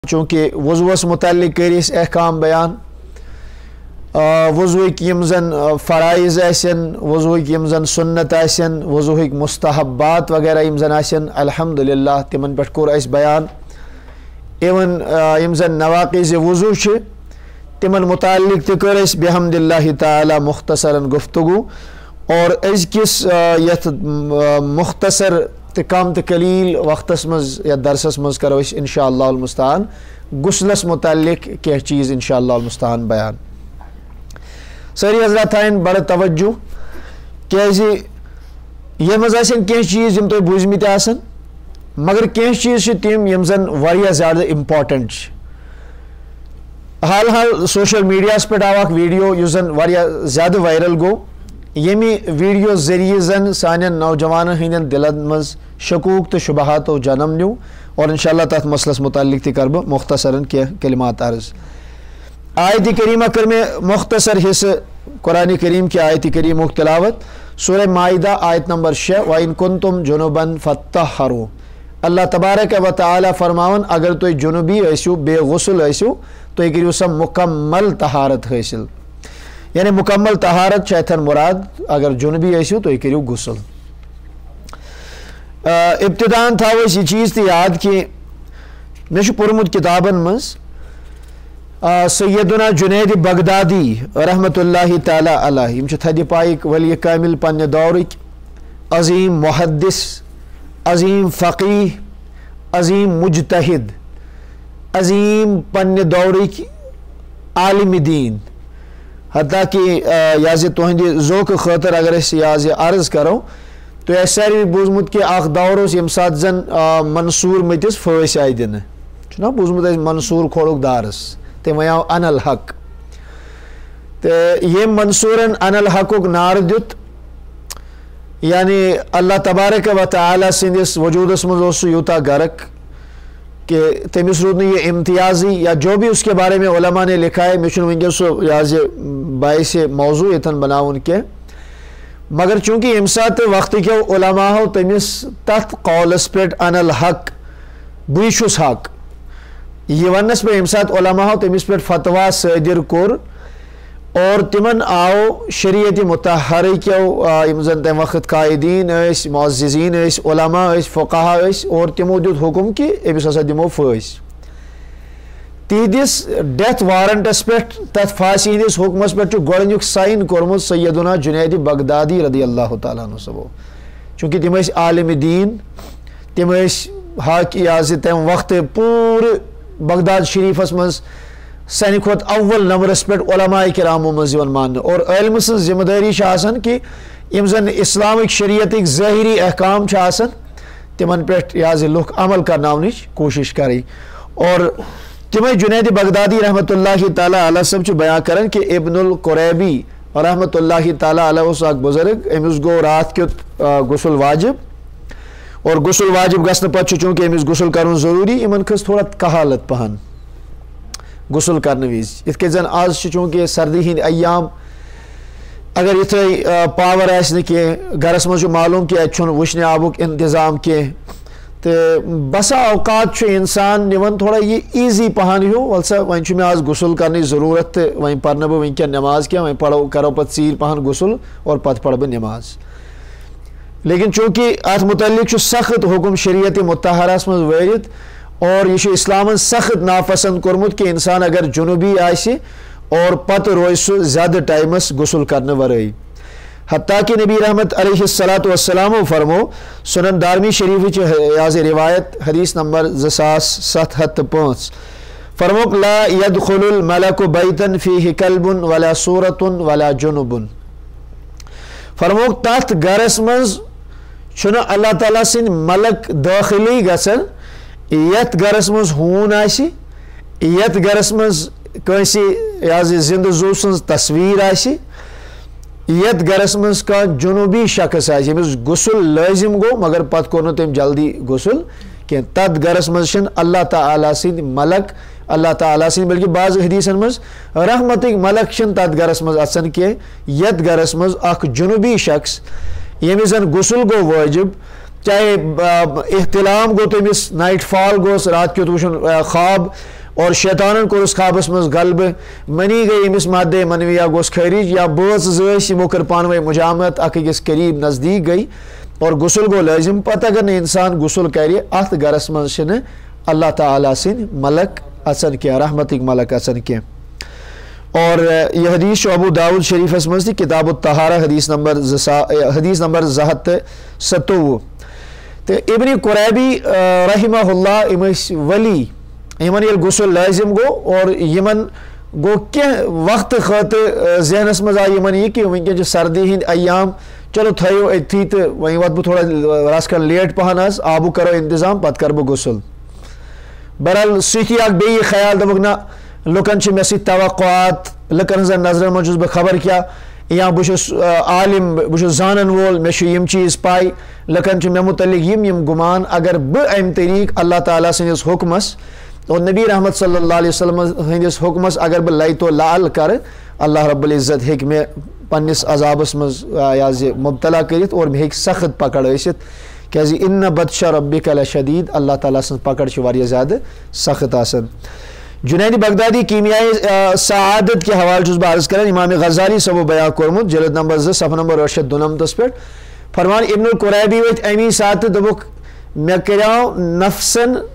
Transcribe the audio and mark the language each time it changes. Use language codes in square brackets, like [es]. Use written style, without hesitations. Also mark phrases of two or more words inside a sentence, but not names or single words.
[ks] چونکہ وضوس متعلق کریس احکام بیان وضوک یم زن فرائض آسن وضوک یم زن سنت آسن وضوک مستحبات وغیرہ یم زن آسن الحمدللہ تمن پہ کور اس بیان ایون یم زن نواقض وضو چھ تمن متعلق تہ کر اس بحمد اللہ تعالی مختصراً گفتگو اور ازکس یت مختصر تو کم تو قلیل وقتس مز یا درسس مز کرو اس [ar] انشاءاللہ المستعان [ks] غسلس متعلق کی چیز [ar] انشاءاللہ المستعان [ks] بیان ساری حضرات تھائن بڑا توجہ کیازِ یہ مز آسن کی چیز یم تھی بوزمت آسن مگر کی چیز تم یم زن واریاہ زیادہ امپارٹنٹ حال حال سوشل میڈیاس پہ آو اخ ویڈیو اس زن واریاہ زیادہ وائرل گو یمی ویڈیو ذریعہ زن سانن نوجوان ہندین دلن مز شکوک تو شبہات و جنم نیو اور انشاءاللہ تات مسئلس متعلق تہ کرب مختصراً کی کلمات عرض آیت کریمہ کر میں مختصر حصہ قرآن کریم کی آیت کریمہ تلاوت سورہ مائدہ آیت نمبر 6 [ar] وَإِن كُنتُمْ جُنُبًا فَاتَّطَهَّرُوا [ks] اللہ تبارک و تعالی فرماون اگر تو جنوبی ایسو بے غسل ایسو تو ایک کریو سب مکمل طہارت حاصل یعنی مکمل طہارت چیتن مراد اگر جنوبی ایسو تو ایک کریو غسل ابتدان تھا وہ یہ چیز تھی یاد کہ میں پورمت کتابن مز سیدنا جنید بغدادی رحمت اللہ تعالی علیہ یم تھدی پائک ولی کامل پنہ دورک عظیم محدث عظیم فقیح عظیم مجتہد عظیم پنہ دورک عالم دین حتیٰ کہ یازِ تہندِ ذوق خاطر اگر اس یازِ عرض کرو تو یہ ساری بوزمت کہ اخ دور اس یم سات زن منصور متس پھٲسۍ آیہِ دِنہٕ چھُنا بوزمت اَسہِ منصور کھوڑُک دارس تٔمۍ آو [ar] ان الحق [ks] تہٕ ییٚمۍ منصورن ان الحقُک نعرٕ دیُت یعنی اللہ تبارک و تعالیٰ سندس وجودس منٛز اوس سُہ یوٗتاہ غرق کہ تمس رود یہ امتیازی یا [ur] جو بھی اس کے بارے میں علماء نے لکھا ہے مجھے [ks] ونکس سو یاز باعث موضوع یتن بناون کی مگر چونکہ یم سات وقت کے علماء ہو تمس تت قولس پہ [ar] ان الحق [ks] بی چھس حق یہ ونس پہ یم سات علماء ہو تمس پہ فتوا صادر کور اور تمن آو شریعت مطہرہ کیو یم زن تم وقت قائدین اس معززین اس علماء اس فقہا اس اور تمو دیت حکم کہ امس ہسا دمو پھٲسۍ تہندس [en] death warrants [ks] پہ تت پھانسی ہندس حکمس پہ گۄڈنیُک سائن کورمت سیدنا جنید بغدادی رضی اللہ تعالیٰ عنہ صبو چونکہ تم عالم دین تم حاکیاز تم وقت پورے بغداد شریفس مز سانہ کھت اول نمبرس پہ علماء کرامو مز مان اور علم سن ذمہ داری کہ یم زن اسلامک شریعتک ظاہری احکام تمن پہ یاز لوگ عمل کرناونچ کوشش کری اور تمے جنید بغدادی رحمت اللہ تعالی علیہ صاحب بیان کرن کہ ابن القریبی رحمت اللہ تعالی علیہ اس اک بزرگ امس گو رات کیت غسل واجب اور غسل واجب گھن پتہ چونکہ امس غسل کرن ضروری امن کھس تھوڑا کہالت پہن غسل کرنے وز یت کہ زن آز چونکہ سردی ہند ایام اگر یتھے پاور آس نہ کی گھرس مز معلوم کہ اتھ وشن آبک انتظام کی تو بسا اوقات انسان نوان تھوڑا یہ ایزی پہن ہیو ولسا ون میں آز غسل کرنے ضرورت تو ون پہ بہ ونکین نماز کی ون پڑھو کرو پتہ ژیٖر پہن غسل اور پتہ پڑھ بہ نماز لیکن چونکہ ات متعلق سخت حکم شریعت مطہرس مز وٲرِتھ اور یہ اسلامن سخت ناپسند کورمت کہ انسان اگر جنوبی آسہِ اور پتہ روز سہ زیادہ ٹائمس غسل کرنے ورٲے حتیٰ کہ نبی رحمت [ar] علیہ الصلاۃ والسلام [ks] فرمو سنن دارمی شریف یاز روایت حدیث نمبر 2705 فرموک [ar] لا يدخل الملک بیتا فیہ کلب ولا صورت ولا جنب [ks] فرموک تات گرس مز چھُنہ اللہ تعالیٰ سن ملک داخلی گژھان یت گرس مز ہون آسی یت گرس مز کنسی یاز زندہ زو سن تصویر آسی یت گرس مز کا جنوبی شخص آسی یمس غسل لازم گو مگر پتہ کور تم جلدی غسل کی تت گرس مز اللہ تعالیٰ سند ملک اللہ تعالیٰ سند بلکہ بعض حدیثن مز رحمتک ملک تت گرس مز اچان کی یت گرس مز اخ جنوبی شخص یمس زن غسل گو واجب چاہے احتلام گو تمس [en] night fall [ks] گوس رات کیت وچن خواب اور شیطانن کورس خوابس مز غلبہ منی گئی امس مادہ منویہ گوس خارج یا بٲژ زٲژ یمو کر پانوے مجامعت اکھ أکِس قریب نزدیک گئی اور غسل گو لازم پتہ اگر نہ انسان غسل کرِ اتھ گرس مز چھنہ اللہ تعالیٰ سن ملک اژن کی رحمتک ملک اژن کی اور یہ حدیث ابو داؤد شریفس مز تہ کتاب الطہارہ حدیث نمبر 227 تو ابن قریبی رحمہ اللہ ام ولی یمن یل غسل لازم گو اور یمن گو کی وقت خاطر ذہنس مز آئی یمن یہ کہ ونکن سردی ہند ایام چلو تھو اتھی تو وہیں وات بہ تھوڑا رس کھنڈ لیٹ پہن آبو کرو انتظام پتہ کر بہ غسل بہرحال سیٹھی اک بیٚیہِ خیال دپک نا لُکن چھِ مےٚ سۭتۍ توقعات لُکن ہٕنٛزن نظرن منٛز چھُس بہٕ خبر کیٛاہ یا بہٕ چھُس عالم بہٕ چھُس زانن وول مےٚ چھُ یِم چیٖز پاے لُکن چھُ مےٚ متعلق یِم گُمان اگر بہٕ امہِ طریٖقہٕ اللہ تعالیٰ سٕنٛدِس حُکمس اور نبی رحمت صلی اللہ علیہ وسلم ہندس حکمس اگر بہ لایت و لعل کر اللہ رب العزت ہیٚکہِ مےٚ پننس عذابس مز مبتلا کرت اور مےٚ ہیٚکہِ سخت پکڑ ٲسِتھ کیازِ [ar] اِنَّ بطشَ ربک لشدید [ks] اللہ تعالیٰ سٕنٛز پکڑ چھِ واریاہ زیادٕ سخت آسان جنید بغدادی کیمیائے سعادت کے حوالہ چھُس بہٕ عرض کران امام غزالی صٲبو بیان کوٚرمُت جلد نمبر 2 صفحہ نمبر 892 پٮ۪ٹھ فرمان ابن القریبی ؤتھۍ امی ساتہٕ دوٚپُکھ مےٚ کریاو نفسن